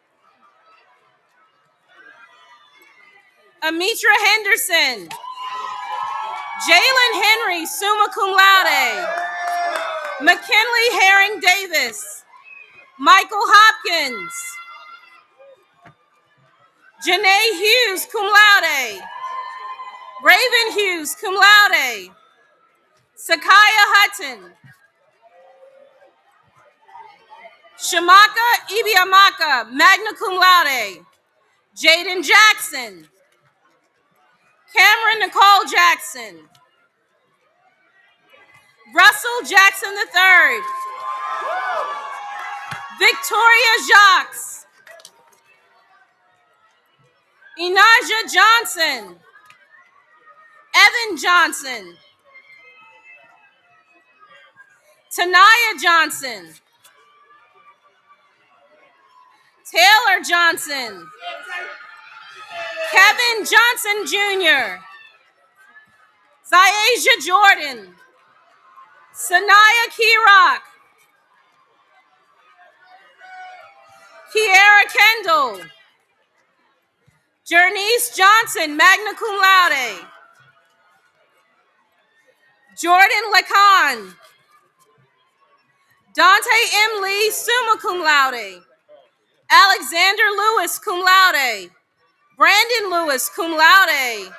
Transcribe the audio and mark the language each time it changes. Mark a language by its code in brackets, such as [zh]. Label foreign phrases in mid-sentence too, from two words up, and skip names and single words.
[en] Amitra Henderson, Jalen Henry, [la] summa cum laude, [en] McKinley Herring Davis, Michael Hopkins, Janae Hughes, [la] cum laude, [en] Raven Hughes, [la] cum laude, [en] Sakaya Hutton, Shamaka Ibiamaka, [la] magna cum laude, [en] Jaden Jackson, Cameron Nicole Jackson, Russell Jackson III, Victoria Jacques, Inaja Johnson, Evan Johnson, Tanaya Johnson, Taylor Johnson, Kevin Johnson Jr., Zyasia Jordan, Sanaya Keyrock, Kiera Kendall, Jernice Johnson, [la] magna cum laude, [en] Jordan Lacan, Dante M. Lee, [la] summa cum laude, [en] Alexander Lewis, [la] cum laude, [en] Brandon Lewis, [la] cum laude.